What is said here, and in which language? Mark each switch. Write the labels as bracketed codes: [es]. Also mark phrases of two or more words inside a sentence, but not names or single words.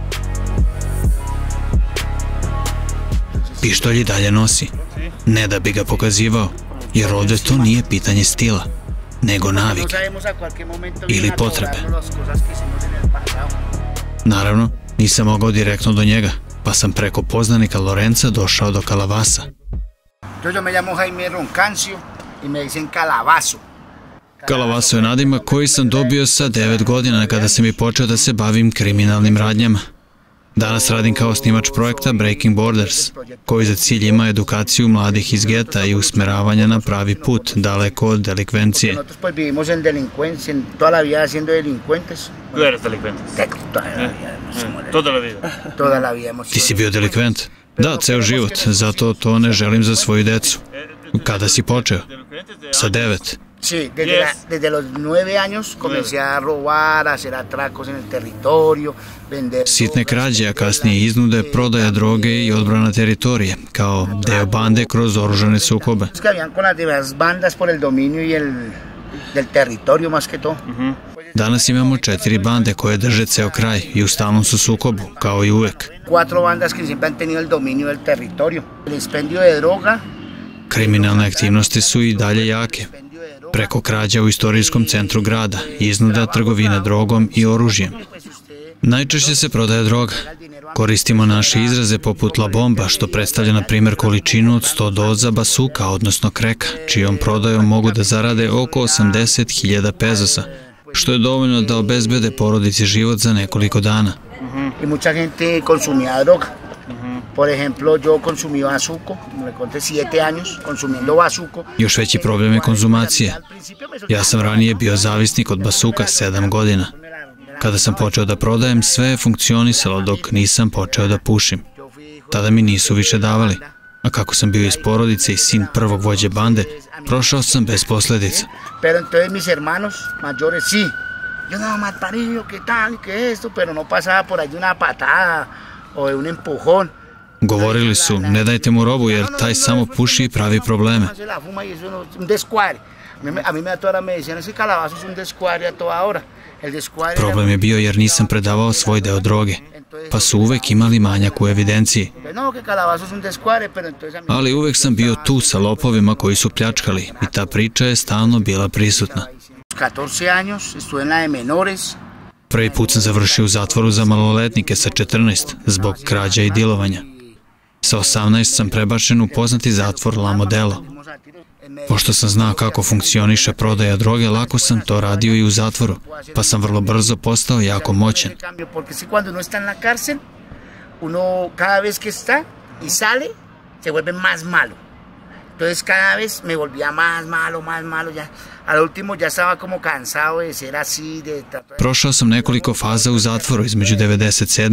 [sr] Pištolj i dalje nosi, ne da bi ga pokazivao, jer ovdje to nije pitanje stila, nego navike ili potrebe. Naravno, nisam mogao direktno do njega, pa sam preko poznanika Lorenza došao do Calavasa. [es] Yo me llamo Jaime Roncancio y me dicen Calabazo. [sr] Calavaso je nadimak koji sam dobio sa 9 godina kada sam i počeo da se bavim kriminalnim radnjama. Danas radim kao snimač projekta Breaking Borders, koji za cilj ima edukaciju mladih iz geta i usmeravanja na pravi put, daleko od delikvencije. [es] Tú eres delincuente. Toda la vida. [sr] Ti si bio delikvent? Da, ceo život, zato to ne želim za svoju decu. Kada si počeo? Sa 9. [es] Sí, desde los 9 años comencé a robar, a hacer atracos en el territorio, vender... [sr] Sitne krađe, a kasnije iznude, prodaja droge i odbrana teritorije, kao deo bande kroz oružane sukobe. [es] Que habían con las demás bandas por el dominio y del territorio más que todo. [sr] Danas imamo 4 bande koje drže ceo kraj i u stalnom su sukobu, kao i uvek. [es] 4 bandas que siempre han tenido el dominio del territorio. El expendio de droga. [sr] Kriminalne aktivnosti su i dalje jake. Preko krađa u istorijskom centru grada, iznuda, trgovina drogom i oružjem. Najčešće se prodaje droga. Koristimo naše izraze poput [es] la bomba, [sr] što predstavlja na primjer količinu od 100 doza basuka, odnosno kreka, čijom prodajom mogu da zarade oko 80.000 pezosa, što je dovoljno da obezbede porodici život za nekoliko dana. [es] Y mucha gente consumía droga. Por ejemplo, yo consumí bazuco, me conté 7 años consumiendo bazuco. [sr] Još veći problem je konzumacije. Ja sam ranije bio zavisnik od basuka 7 godina. Kada sam počeo da prodajem, sve je funkcionisalo dok nisam počeo da pušim. Tada mi nisu više davali. A kako sam bio iz porodice i sin prvog vođe bande, prošao sam bez posljedica. [es] Pero entonces mis hermanos mayores sí. Yo no, mal parido, ¿qué tal? ¿Qué esto? Pero no pasaba por allí una patada o un empujón. [sr] Govorili su, ne dajte mu robu jer taj samo puši i pravi probleme. [es] A mí me toda me decían, ese calabazo es un descuadre a toda hora. [sr] Problem je bio jer nisam predavao svoj deo droge, pa su uvek imali manjak u evidenciji. Ali uvek sam bio tu sa lopovima koji su pljačkali i ta priča je stalno bila prisutna. Prvi put sam završio u zatvoru za maloletnike sa 14 zbog krađa i dilovanja. Sa 18 sam prebačen u poznati zatvor La Modelo. Pošto sam znao kako funkcioniše prodaja droge, lako sam to radio i u zatvoru, pa sam vrlo brzo postao jako moćan. [es] Entonces cada vez me volvía más malo, ya. Al último ya estaba como cansado de ser así, de tratar... [sr] Prošao sam nekoliko faza u zatvoru između 1997.